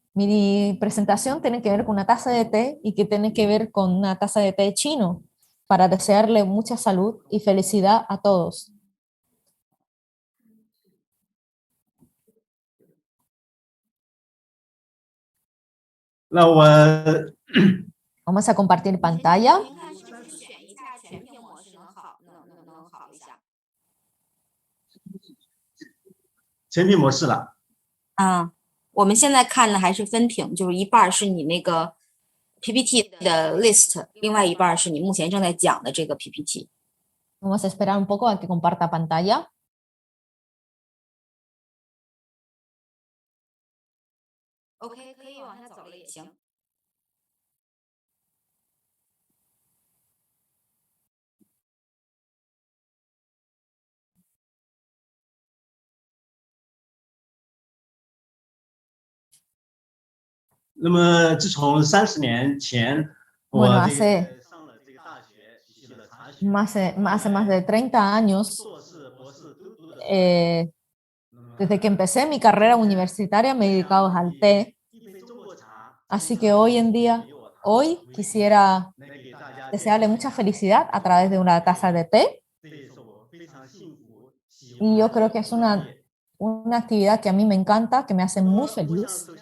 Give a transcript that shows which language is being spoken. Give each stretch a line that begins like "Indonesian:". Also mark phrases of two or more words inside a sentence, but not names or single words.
Spanish: Mi presentación tiene que ver con una taza de té y que tiene que ver con una taza de té chino para desearle mucha salud y felicidad a todos. Vamos a compartir pantalla.
Chinese: Ah, 我们现在看的还是分屏，就是一半是你那个 PPT 的 list，另外一半是你目前正在讲的这个 PPT。
Spanish: Vamos a esperar un poco a que comparta pantalla.
Chinese: OK， 可以往下走了也行。那么自从30年前，
Spanish: Bueno, hace más de 30 años, desde que empecé mi carrera universitaria me he dedicado al té, así que hoy quisiera desearle mucha felicidad a través de una taza de té, y yo creo que es una actividad que a mí me encanta, que me hace muy feliz.